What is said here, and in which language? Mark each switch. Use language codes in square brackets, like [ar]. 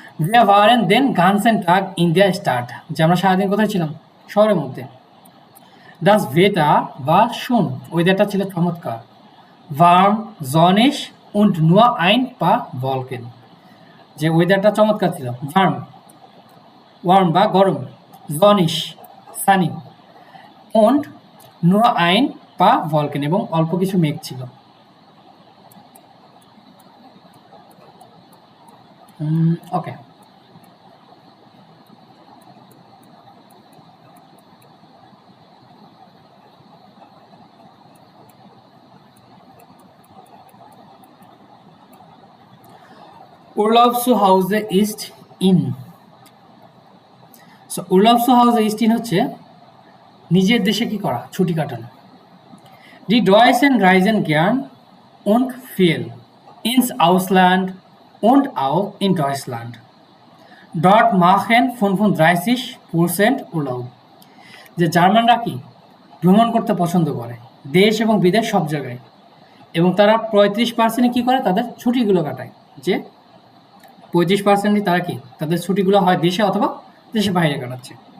[de] Wir waren den ganzen Tag in der Stadt [bn] যে আমরা সারাদিন কোথায় ছিলাম? শহরের মধ্যে। [de] Das Wetter war schön [bn] ওয়েদারটা ছিল চমৎকার। [de] warm, sonnig und nur ein paar Wolken [bn] যে ওয়েদারটা চমৎকার ছিল। warm বা গরম, sonnig Sunny, [de] und nur ein paar Wolken [bn] এবং অল্প কিছু মেঘ ছিল। [de] ওকে, Urlaubszuhause ist in। [bn] So Urlaubszuhause ist in হচ্ছে নিজের দেশে কি করা? ছুটি কাটানো। [de] Die Deutschen reisen gern und viel ins Ausland und auch in Deutschland. Dort machen 35% Urlaub [bn] যে জার্মানরা কি ভ্রমণ করতে পছন্দ করে দেশ এবং বিদেশ সব জায়গায়, এবং তারা 35% কি করে? তাদের ছুটিগুলো কাটায়। যে 35% তারা কি তাদের ছুটিগুলো হয় দেশে অথবা দেশের বাইরে কাটাচ্ছে।